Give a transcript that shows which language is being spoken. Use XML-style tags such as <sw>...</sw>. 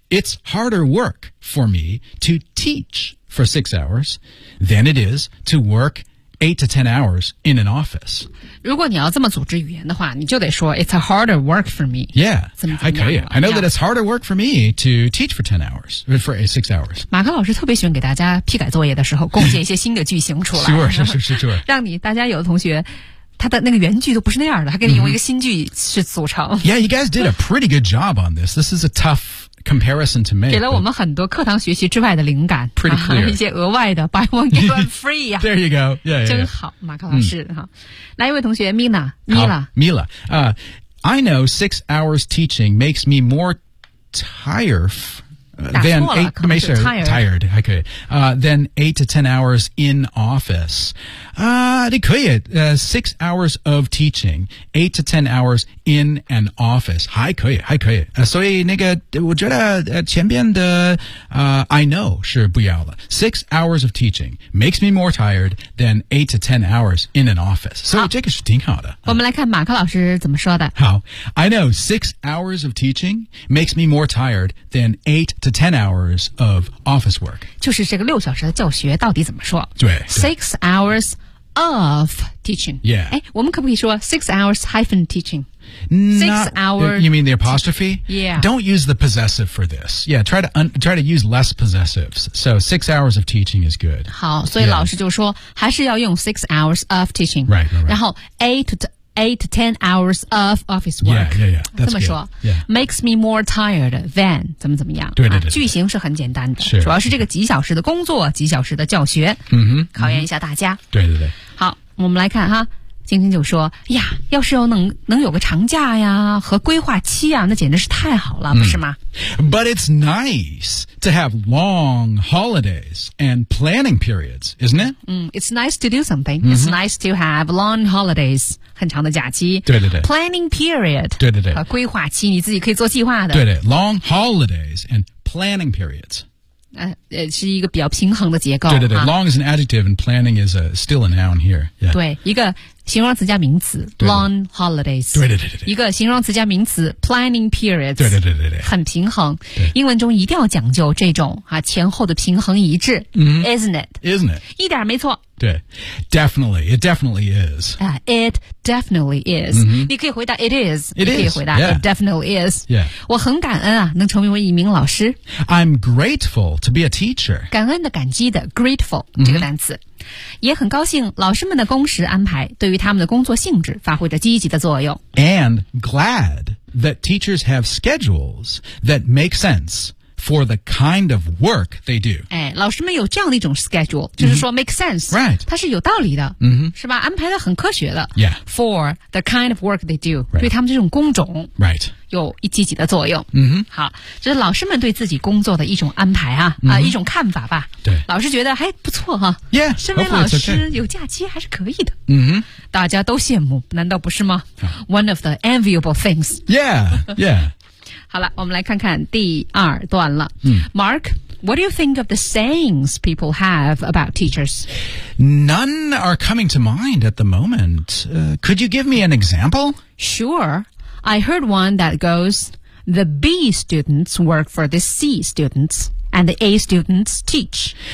<en>It's harder work for me to teach for 6 hours than it is to work8 to 10 hours in an office.</en> <zh>如果你要这么组织语言的话，你就得说</zh> <en>It's a harder work for me. Yeah,</en> <zh>怎么还</zh> <en>可以 I know that it's harder work for me to teach for 10 hours, for 6 hours.</en> <zh>马克老师特别喜欢给大家批改作业的时候贡献一些新的句型出来。</zh> <en>sure, sure, sure, sure.</en> <zh>让你大家有的同学。他的那个原句都不是那样的他给你用一个新句去组成。</zh> <en>Mm-hmm. Yeah, you guys did a pretty good job on this. This is a tough comparison to make.</en> <zh>给了我们很多课堂学习之外的灵感。</zh> <en>Pretty clear.、啊、</en> <zh>一些额外的</zh> <en>buy one, get one free.、啊、 There you go. Yeah, yeah,</en> <zh>真好马克老师。Mm-hmm. 来一位同学 Mila, Mila.</zh> <en>Mila,、I know 6 hours teaching makes me more tired, than eight, tired, okay. Than 8 to 10 hours in office. 6 hours of teaching, 8 to 10 hours in an office.</en> <zh>还可以。所以那个我觉得前边的I know 是不要了。</zh> <en>6 hours of teaching makes me more tired than 8 to 10 hours in an office.</en> <zh>所以这个是挺好的。我们来看马克老师怎么说的。好。</zh> <en>I know 6 hours of teaching makes me more tired than 8 to 10 hours of office work.</en> <zh>就是这个六小时的教学到底怎么说。对。</zh> <en>6 hours of teaching. Yeah.</en> <zh>我们可不可以说</zh> <en>6 hours-teaching? You mean the apostrophe? Yeah. Don't use the possessive for this. Yeah, try to use less possessives. So 6 hours of teaching is good.</en> <zh>好，所以老师就说还是要用</zh> <en>6 hours of teaching. Right. 然后 8 to 10 hours of office work. Yeah. That's</en> <zh>这么说</zh> <en>good. Yeah. Makes me more tired than</en> <zh>怎么怎么样。对。句型是很简单的。是。主要是这个几小时的工作，几小时的教学。嗯哼。考验一下大家。 Mm-hmm. 对。好，我们来看哈。晶晶就说呀，要是能有个长假呀和规划期啊，那简直是太好了，不是吗？</zh> <en>But it's nice to have long holidays and planning periods, isn't it? It's nice to do something. It's nice to have long holidays,</en> <zh>很长的假期。对。</zh> <en>Planning period.</en> <zh>对。和规划期你自己可以做计划的。</zh> <en>对。Long holidays and planning periods.</en> <zh>是一个比较平衡的结构。</zh> <en>对。Long is an adjective and planning is still a noun here.、Yeah.</en> <zh>对，一个形容词加名词 long holidays. 对。一个形容词加名词 planning periods. 对。很平衡。英文中一定要讲究这种啊前后的平衡一致。</zh> <en>Isn't it?</en> <zh>一点没错。</zh> <en>对。Definitely. It definitely is.、 It definitely is.、</en> <zh>你可以回答</zh> <en>it is. It is.</en> <zh>可以回答、</zh> <en>yeah. it definitely is. Yeah.</en> <zh>我很感恩啊能成为一名老师。</zh> <en>I'm grateful to be a teacher.</en> <zh>感恩的感激的 grateful, 这个单词。也很高兴老师们的工时安排对于他们的工作性质发挥着积极的作用。</zh> <en>And glad that teachers have schedules that make sense for the kind of work they do.</en> <zh>老师们有这样的一种 schedule, 就是说 make sense.</zh> <en>Right.</en> <zh>它是有道理的、 mm-hmm. 是吧安排的很科学的。</zh> <en>Yeah. For the kind of work they do,、 right.</en> <zh>对他们这种工种。</zh> <en>Right.</en> <zh>有一积极的作用。嗯哼，好，这是老师们对自己工作的一种安排啊、 mm-hmm. 一种看法吧。对，老师觉得还不错哈。</zh> <en>Yeah,</en> <zh>身为老师有假期还是可以的。嗯哼，大家都羡慕，难道不是吗、？</zh> <en>One of the enviable things. Yeah, yeah.</en> <zh>好了，我们来看看第二段了。</zh> <en>Mark, what do you think of the sayings people have about teachers? None are coming to mind at the moment. Could you give me an example? Sure. I heard one that goes, the B students work for the C students, and the A students teach.</en>